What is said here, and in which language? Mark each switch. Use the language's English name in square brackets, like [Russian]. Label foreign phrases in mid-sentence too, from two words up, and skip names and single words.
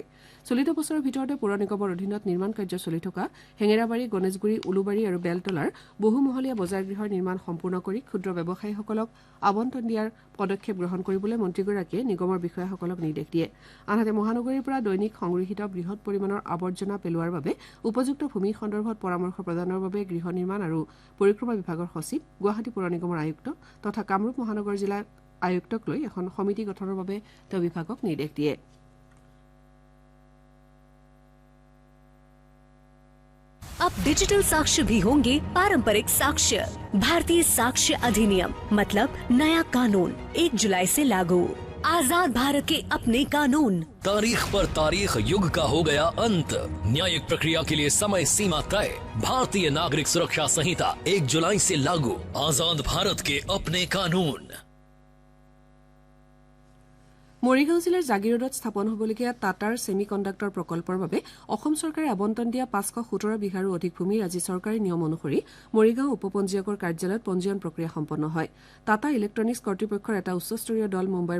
[Assamese] চলিত বছৰৰ ভিতৰতে পৌৰ নিগমৰ অধীনত নিৰ্মাণ কাৰ্য চলি থকা হেঙেৰাবাৰী, গণেশগুৰি, উলুবাৰী আৰু বেলতলাৰ বহুমহলীয়া বজাৰ গৃহৰ নিৰ্মাণ সম্পূৰ্ণ কৰি ক্ষুদ্ৰ ব্যৱসায়ীসকলক আবণ্টন দিয়াৰ পদক্ষেপ গ্ৰহণ কৰিবলৈ মন্ত্ৰীগৰাকীয়ে নিগমৰ বিষয়াসকলক নিৰ্দেশ দিয়ে আনহাতে মহানগৰীৰ পৰা দৈনিক সংগৃহীত বৃহৎ পৰিমাণৰ আৱৰ্জনা পেলোৱাৰ বাবে উপযুক্ত ভূমি সন্দৰ্ভত পৰামৰ্শ প্ৰদানৰ বাবে গৃহ নিৰ্মাণ আৰু পৰিক্ৰমা বিভাগৰ সচিব গুৱাহাটী পৌৰ নিগমৰ আয়ুক্ত তথা কামৰূপ মহানগৰ জিলাৰ আয়ুক্তক লৈ এখন সমিতি গঠনৰ বাবে তেওঁ বিভাগক নিৰ্দেশ দিয়ে [Hindi] अब डिजिटल साक्ष्य भी होंगे पारंपरिक साक्ष्य। भारतीय साक्ष्य अधिनियम मतलब नया कानून 1 जुलाई से लागू। आजाद भारत के अपने कानून। तारीख पर तारीख युग का हो गया अंत। न्यायिक प्रक्रिया के लिए समय सीमा तय। भारतीय नागरिक सुरक्षा संहिता 1 जुलाई से लागू। आजाद भारत के अपने कानून। [Assamese] মৰিগাঁও জিলাৰ জাগিৰোডত স্থাপন হ'বলগীয়া টাটাৰ ছেমি কণ্ডাক্টৰ প্ৰকল্পৰ বাবে অসম চৰকাৰে আবণ্টন দিয়া 517 বিঘাৰো অধিক ভূমিৰ আজি চৰকাৰী নিয়ম অনুসৰি মৰিগাঁও উপপঞ্জীয়কৰ কাৰ্যালয়ত পঞ্জীয়ন প্ৰক্ৰিয়া সম্পন্ন হয় টাটা ইলেক্ট্ৰনিক্স কৰ্তৃপক্ষৰ এটা উচ্চস্তৰীয় দল মুম্বাইৰ